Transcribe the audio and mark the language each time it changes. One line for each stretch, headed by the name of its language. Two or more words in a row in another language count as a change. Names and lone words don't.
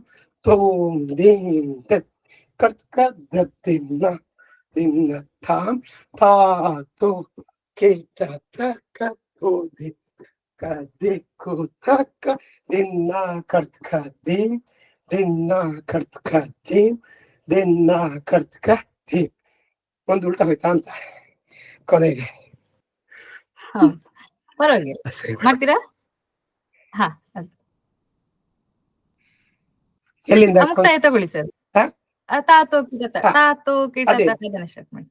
Kannada: ತೋಮ್ ಧೀಮ್ ದಿತ್ತಿ ಕಡ್ಕ ದತ್ತಿನ್ನ ದಿನ್ನ ತಾಮ್ ತಾತೋ ಕೀಟ ತಕ್ಕ ತೋದಿ ದಿಕ್ಕು ತಕ್ಕ ದಿನ್ನ ಕಡ್ಕ ದೀಮ್ ದಿನ್ನ ಕಡ್ಕ ದೀಮ್ ದಿನ್ನ ಕಡ್ಕ ದೀಮ್ ಒಂದು ಉಲ್ಟಾ ಹೋಯ್ತಾ ಅಂತ ಕೊನೆಗೆ. ಹೌದು, ಪರವಾಗಿಲ್ಲ. ಸರಿ ಮೇಡಮ್. ಮಾಡ್ತೀರಾ? ಹಾ, ಅದು. ಎಲ್ಲಿಂದ ಮುಕ್ತಾಯ ತಗೊಳ್ಳಿ ಸರ್. ಹಾ? ತಾತೋ ಕಿಟ ಹಾ, ತಾತೋ ಕಿಟ ಅದೇ. ಅದನ್ನ ಸ್ಟಾರ್ಟ್ ಮಾಡಿ.